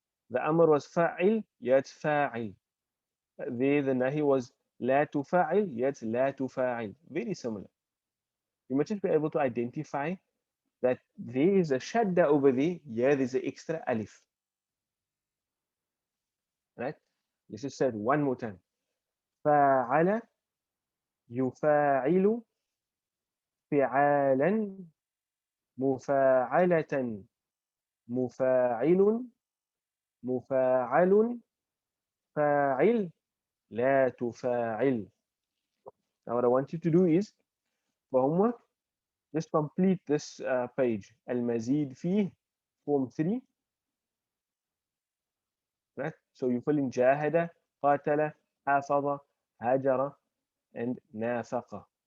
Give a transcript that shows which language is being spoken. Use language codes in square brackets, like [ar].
[en] The amr was fa'il, yet fa'il. There the nahi was la tufa'il, yet la tufa'il. Very similar. You must just be able to identify that there is a shadda over there, here there's an extra alif. Right? Let's just say it one more time. [ar] فَعَلَ يُفَاعِلُ فِعَالًا مُفَاعَلَةً مُفَاعِلٌ مُفَاعَلٌ فَاعِل لا تفاعل. [en] Now what I want you to do is, for homework, just complete this page. Al-Mazid Feehi, form 3. Right? So you fill in Jahada, Qatala, Hafada, Hajara, and Nafaqa.